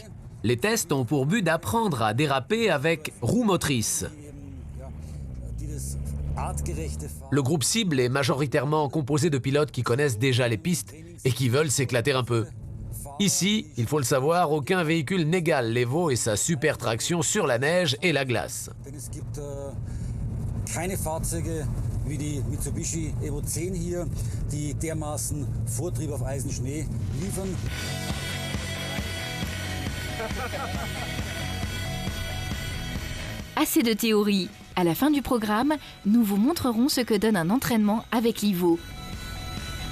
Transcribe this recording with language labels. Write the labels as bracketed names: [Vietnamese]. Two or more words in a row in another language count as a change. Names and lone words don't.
[French] Les tests ont pour but d'apprendre à déraper avec roues motrices. Le groupe cible est majoritairement composé de pilotes qui connaissent déjà les pistes et qui veulent s'éclater un peu. Ici, il faut le savoir, aucun véhicule n'égale l'Evo et sa super traction sur la neige et la glace. [German] Keine Fahrzeuge wie die Mitsubishi Evo 10 hier, die dermaßen Vortrieb auf Eis und Schnee liefern. [French] Assez de théorie. À la fin du programme, nous vous montrerons ce que donne un entraînement avec l'Ivo.